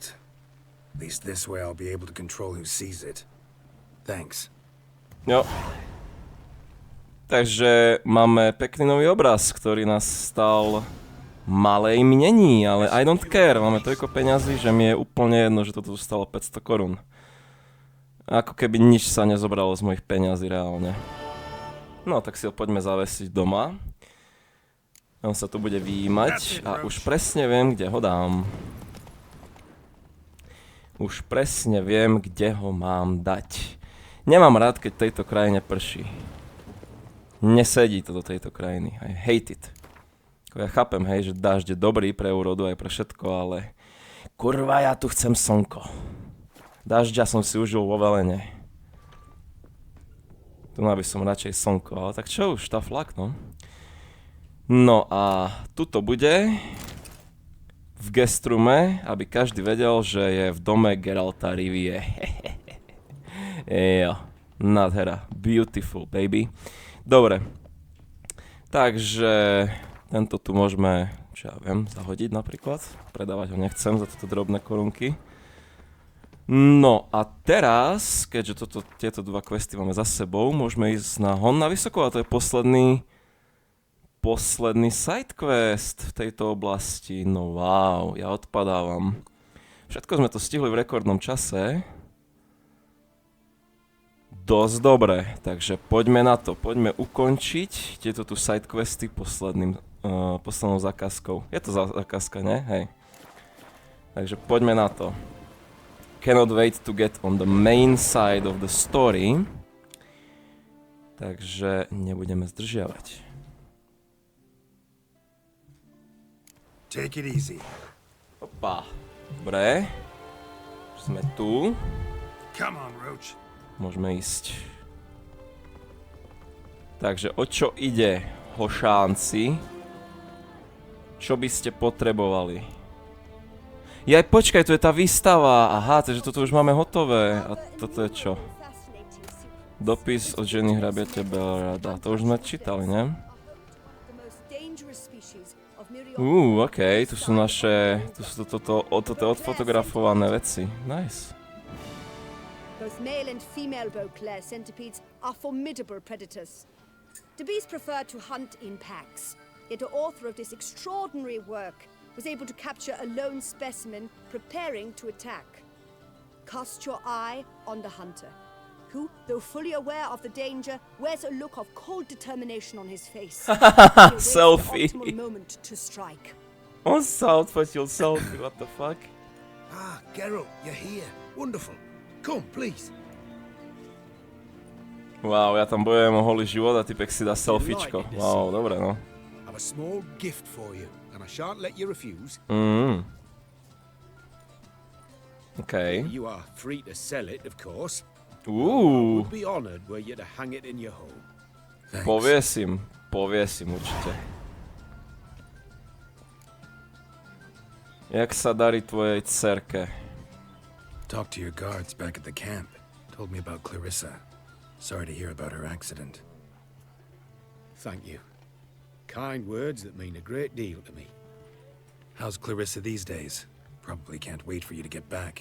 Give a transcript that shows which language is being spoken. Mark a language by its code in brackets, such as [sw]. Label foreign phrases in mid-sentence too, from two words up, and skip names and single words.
[en] At least this way I'll be able to control who sees it. Thanks. Jo. [sk] Takže máme pekný nový obraz, ktorý nás stal malé imnení, ale [en] I don't care, [sk] máme toľko peňazí, že mi je úplne jedno, že toto stalo 500 korún. Ako keby nič sa nezobralo z mojich peňazí reálne. No, tak si ho poďme zavesiť doma. On sa tu bude vyjímať a už presne viem, kde ho dám. Už presne viem, kde ho mám dať. Nemám rád, keď tejto krajine prší. Nesedí to do tejto krajiny. [en] I hate it. [sk] Ja chápem, hej, že dážď je dobrý pre úrodu aj pre všetko, ale kurva, ja tu chcem slnko. Dažďa som si užil vo velene. Tu by som radšej slnko, ale tak čo už, tá flak, no. No a tuto bude v gestrume, aby každý vedel, že je v dome Geralta Rivie. Jo, nádhera, [en] beautiful baby. [sk] Dobre, takže tento tu môžeme, čo ja viem, zahodiť napríklad. Predávať ho nechcem za toto drobné korunky. No a teraz, keďže tieto dva questy máme za sebou, môžeme ísť na hon na vysoko a to je posledný [en] side quest [sk] v tejto oblasti. No wow, ja odpadávam. Všetko sme to stihli v rekordnom čase. Dosť dobre, takže poďme na to, poďme ukončiť tieto tu sidequesty poslednou zakázkou. Je to zakázka, ne? Hej. Takže poďme na to. [en] Cannot wait to get on the main side of the story. [sk] Takže nebudeme zdržiavať. [en] Take it easy. [sk] Opa. Dobre. Už sme tu. [en] Come on, Roach. [sk] Môžeme ísť. Takže o čo ide, hošánci? Čo by ste potrebovali? Jaj, počkaj, tu je tá výstava. Aha, takže toto už máme hotové. A toto je čo? Dopis od ženy hrabiete Belrada. To už sme čítali, ne? Okej, tu sú naše, tu sú toto odfotografované veci. [en] Nice. Both male and female Beauclair centipedes are formidable predators. The bees prefer to hunt in packs, yet the author of this extraordinary work was able to capture a lone specimen preparing to attack. Cast your eye on the hunter, who, though fully aware of the danger, wears a look of cold determination on his face. Selfie. The optimal moment to strike. [sk] On sa odfotil selfie, [en] what the fuck? Ah, Geralt, you're here. Wonderful. Come, please. [sk] Wow, ja tam bojujem o holý život a typek si dá selfiečko. Wow, dobre no. [en] I've a small gift for you, and I shan't let you refuse. Okay. You are free to sell it, of course. I Ooh. would be honored were you to hang it in your home. [sk] Poviesím určite. Jak sa darí tvojej dcerke? [en] Talked to your guards back at the camp. Told me about Clarissa. Sorry to hear about her accident. Thank you. Kind words that mean a great deal to me. How's Clarissa these days? Probably can't wait for you to get back.